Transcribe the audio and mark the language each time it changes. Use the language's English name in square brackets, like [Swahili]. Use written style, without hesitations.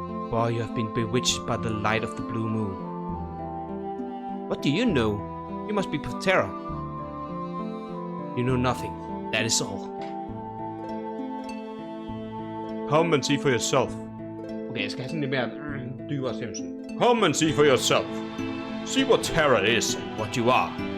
[English] Boy, you have been bewitched by the light of the blue moon. What do you know? You must be Patera. You know nothing. That is all. Come and see for yourself. [Danish] Okay, jeg skal have sådan lidt mere dybere stemme. [English] Come and see for yourself. See what terror is and what you are.